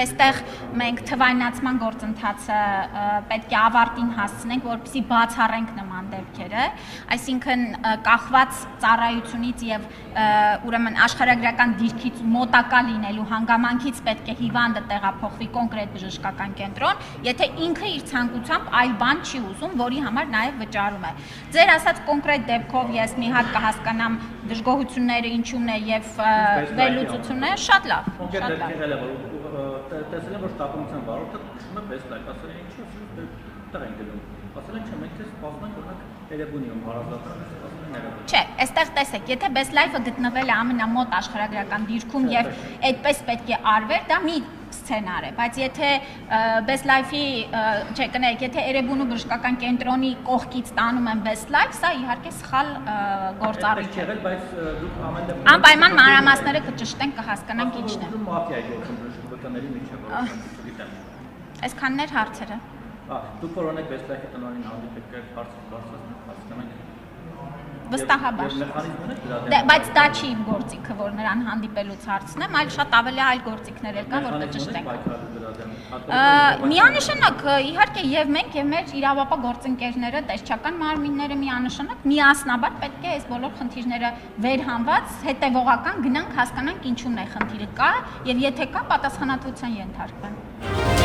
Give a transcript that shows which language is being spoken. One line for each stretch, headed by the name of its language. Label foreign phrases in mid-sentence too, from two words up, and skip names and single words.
Armenian: այստեղ մենք թվայնացման գործընթացը պետք է ավարտին հասցնենք, որպեսզի բացառենք նման դեպքերը, այսինքն կախված ծառայությունից եւ ուրեմն աշխարհագրական դիրքից մոտակա լինելու հանգամանքից պետք է հիվանդը տեղափոխվի կոնկրետ բժշկական կենտրոն, եթե ինքը իր ցանկությամբ այլ բան չի ուզում, որի համար նաև վճարում է։ Ձեր ասած կոնկրետ դեպքով ես մի հատ կհասկանամ դժգոհությունները ինչումն է եւ վերլուծությունը, շատ լավ, շատ լավ։ Տեսել եմ, որ շտապօգնության վարորդը քշում է best life, ասել են ինչու տեղ են գնում։ Ասել են չէ, մենք դες սպասում ենք օրինակ Երևանում հարազատները, ասել են Երևանում։ Չէ, այստեղ տեսեք, եթե best life-ը գտնվել է ամենամոտ աշխարհագրական դիրքում եւ այդպես պետք է արվեր, դա մի սցենար է, բայց եթե best life-ի, չէ, կներեք, եթե Երևանու բժշկական կենտրոնի կողքից տանում են best life, սա իհարկե սխալ գործառույթ է։ Բայց դուք ամեն դեպքում անպայման մանրամասները կճշտենք, կհասկանանք ինչն է։ Մաֆիայի գործում բժշկների միջև գիտեմ։ Այսքանն էր հարցերը։ Դուք որոնեք best life-ի տնօրենին հանդիպեք հարցնում եք։ Վստահաբար։ Բայց դա չի իմ գործիքը, որ նրան հանդիպելուց հարցնեմ, այլ շատ ավելի այլ գործիքներ կան, որ կճշտենք։ Միանշանակ, իհարկե, եւ մենք եւ մեր իրավապահ գործընկերները, տեսչական մարմինները միանշանակ միասնաբար պետք է այս բոլոր խնդիրները վերհանված, հետեւողական գնանք հասկանանք ինչու՞ն է խնդիրը կա եւ եթե կա, պատասխանատվության ենթարկվեն։